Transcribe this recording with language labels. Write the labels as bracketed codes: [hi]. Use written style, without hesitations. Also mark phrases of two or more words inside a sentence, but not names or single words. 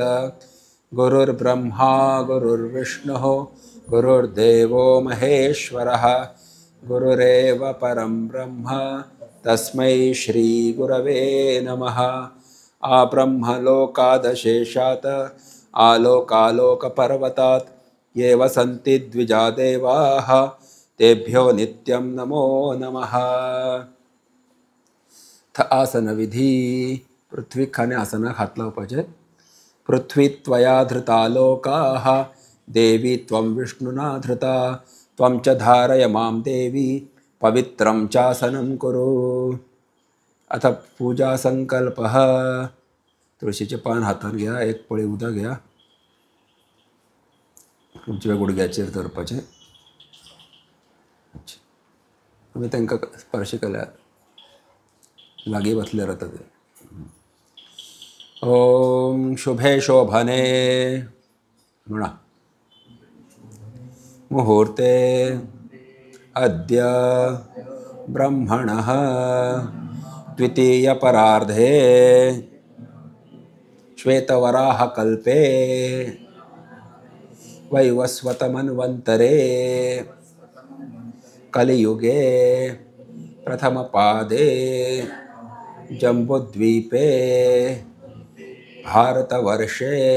[sa] गुरुर्ब्रह्मा गुरुर्विष्णुः गुरुर्देवो महेश्वरः गुरुरेव परं ब्रह्म तस्मै श्री गुरवे नमः। आब्रह्मलोकादशेषात् आलोकालोकपर्वतात् ये वसन्ति द्विजा देवाः तेभ्यो नित्यं नमो नमः। [kok] आसन विधी। पृथ्वी खाने आसना हात लावपाचे। [sa] पृथ्वी त्वया धृता लोकाः देवी त्वं विष्णुना धृता त्वं च धारय मां देवी पवित्रं चासनं कुरु। अथ पूजा संकल्पः। [kok] तुळशीचे पान हातात घ्या, एक पळी उदक घ्या, उजव्या गुडघ्याचेर धरपाचे। तुम्ही तांकां स्पर्श केल्यार लागीं बसले राहता ते। [sa] ओम शुभे शोभने म्हणा। मुहूर्ते अद्य ब्रह्मणः द्वितीयपरार्धे श्वेतवराहकल्पे वैवस्वतमन्वन्तरे कलियुगे प्रथमपादे जम्बुद्वीपे भारतवर्षे